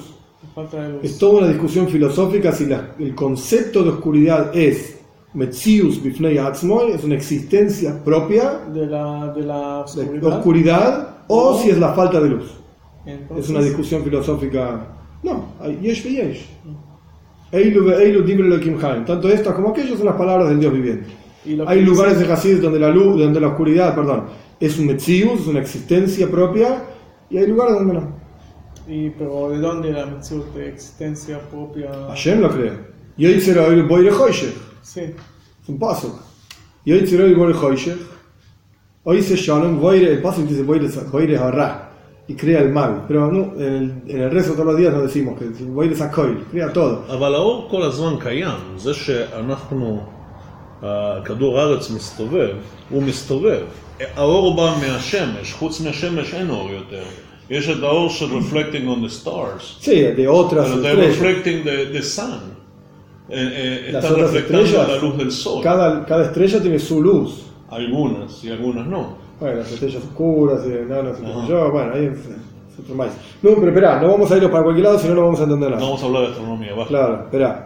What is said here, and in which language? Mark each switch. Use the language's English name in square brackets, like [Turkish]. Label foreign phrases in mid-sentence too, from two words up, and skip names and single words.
[Spanish] La falta de luz. Es toda una discusión filosófica si el concepto de oscuridad es [Hebrew] מציאות בפני עצמו, [Spanish] es una existencia propia de la de oscuridad, o si es la falta de luz. Entonces, Es una discusión filosófica. No, hay [Hebrew] יש ויש. אלו ואלו דברי אלהים חיים. [Spanish] Tanto estas como aquellas son las palabras del Dios viviente. y lo que Hay lugares dice- de Hasid donde la luz, donde la oscuridad, es un Metzius, es una existencia propia, y hay lugares donde no. pero ¿de dónde la Metziut de existencia propia? Hashem lo crea. [Hebrew] יוצר אור בורא חושך. [Spanish] Sí. Es un paso. [Hebrew] יוצר אור בורא חושך עושה שלום בורא, [Spanish] el paso dice [Hebrew] בורא הרע. [Spanish] Y crea el mal. Pero no, en el resto todos los días nos decimos que [Hebrew] בורא הכל, [Spanish] crea todo. [Hebrew] אבל האור כל הזמן קיים, זה שאנחנו, כדור הארץ מסתובב, הוא מסתובב. האור בא מהשמש, חוץ מהשמש אין אור יותר. יש את האור של [English] reflecting on the stars, [Spanish] Sí, de otras [Hebrew] אבל they're [Spanish] estrellas. [English] reflecting the sun. [Spanish] Las Están otras reflectando la estrellas, luz del sol. cada estrella tiene su luz. Algunas y algunas no. Bueno, las estrellas oscuras, enanas, qué sé Ajá. yo, bueno, ahí es otro maíz. No, pero esperá, no vamos a irnos para cualquier lado, si no, no vamos a entender No nada. vamos a hablar de astronomía, baja. Claro, esperá.